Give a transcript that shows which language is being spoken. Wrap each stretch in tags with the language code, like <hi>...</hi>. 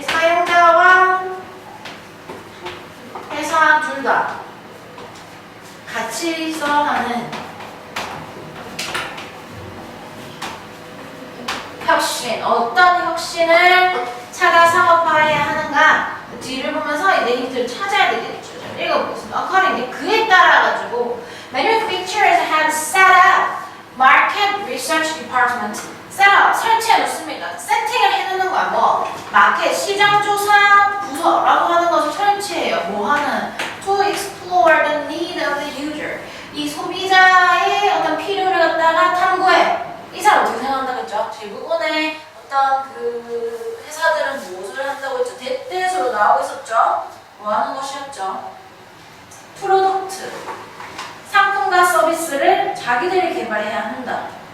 <ko>사용자와 회사 둘 다 같이 써하는 혁신, 어떤 혁신을 찾아 상업화해야 하는가? 뒤를 보면서 내 힌트를 찾아야 되겠죠. 읽어보겠습니다.</ko> <en>Accordingly,</en> <ko>그에 따라가지고</ko> <en>manufacturers have set up market research department. set up,</en> <ko>설치해 놓습니다. 세팅을 해놓는 거야. 뭐 마켓, 시장조사 부서라고 하는 것을 설치해요. 뭐 하는?</ko> <en>To explore the need of the user.</en> <ko>이 소비자의 어떤 필요를 갖다가 탐구해. 이 사람 어떻게 생각한다고 했죠? 대부분의 어떤 그 회사들은 무엇을 한다고 했죠? 대대수로 나오고 있었죠? 뭐 하는 것이었죠? 프로덕트, 상품과 서비스를 자기들이 개발해야 한다.</ko>